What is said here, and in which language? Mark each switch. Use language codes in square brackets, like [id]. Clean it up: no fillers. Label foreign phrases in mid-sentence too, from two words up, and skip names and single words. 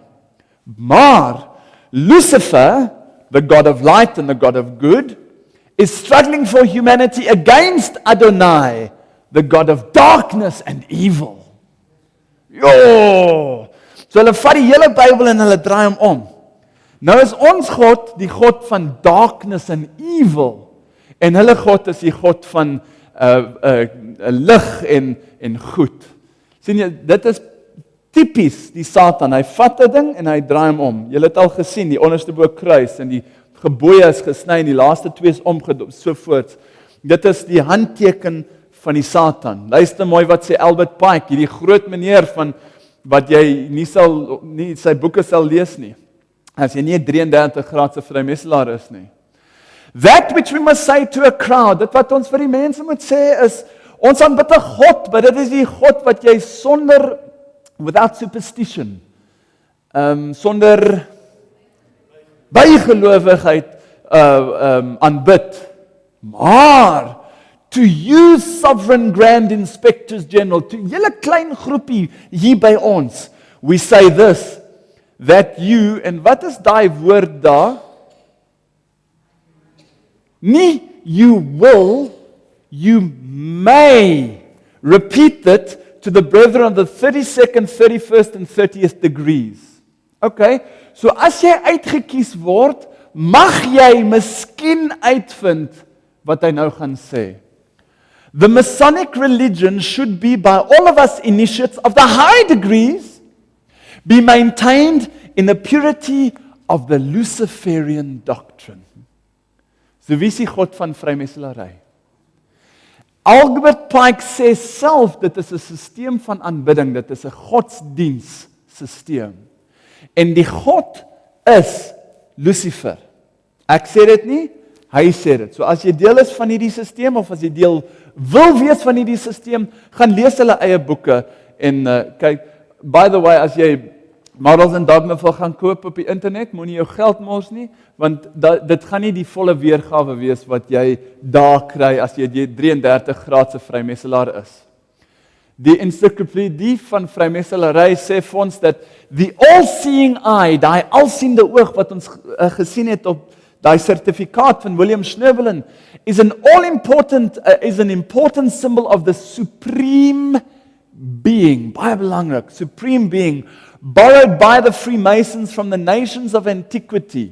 [en] Maar Lucifer, the God of light and the God of good, is struggling for humanity against Adonai, the God of darkness and evil. [af] So hulle vat die hele Bybel en hulle draai hom om. Nou is ons God die God van [en] darkness and evil. [af] En hulle God is die God van lig en goed. Sien jy, dit is tipies die Satan. Hy vat 'n ding en hy draai hom om. Jy het al gesien, die onderste bo kruis en die gebooie is gesny en die laaste 2 is omgedoop, so voorts. Dit is die handteken van die Satan. Luister mooi wat sê Albert Pike, hierdie groot meneer van wat jy nie sy boeke sal lees nie. As jy nie 'n 33 graadse vrymeselaar is nie. [en] That which we must say to a crowd, [af] dit wat ons vir die mense moet sê is, ons aanbid 'n God, maar dit is die God wat jy sonder, [en] without superstition, [af] sonder bygelowigheid aanbid. [en] Maar to you sovereign grand inspectors general, to [af] julle klein groepie hier by ons, [en] we say this, that you, [af] en wat is daai woord daar? [en] Nie you will, you may repeat it to the brethren of the 32nd, 31st and 30th degrees. [af] Okay, so as jy uitgekies word, mag jy miskien uitvind wat hy nou gaan sê. [en] The Masonic religion should be by all of us initiates of the high degrees be maintained in the purity of the Luciferian doctrine. [af] So wie is die God van vrymeselary? Albert Pike sê self, dit is 'n stelsel van aanbidding, dit is 'n godsdienststelsel. En die God is Lucifer. Ek sê dit nie, hy sê dit. So as jy deel is van hierdie stelsel of as jy deel wil wees van hierdie stelsel, gaan lees hulle eie boeke en kyk, [en] by the way, [af] as jy Models en Dogma wil gaan koop op die internet, moenie jou geld mors nie, want dit gaan nie die volle weergawe wees wat jy daar kry as jy 33 graadse vrymeselaar is. Die encyclopedie van vrymeselary sê vir ons dat [en] the all-seeing eye, [af] daai alsiende oog wat ons gesien het op daai sertifikaat van William Schnoebelen, [en] is an important symbol of the supreme being, [af] baie belangrik, [en] supreme being, borrowed by the Freemasons from the nations of antiquity.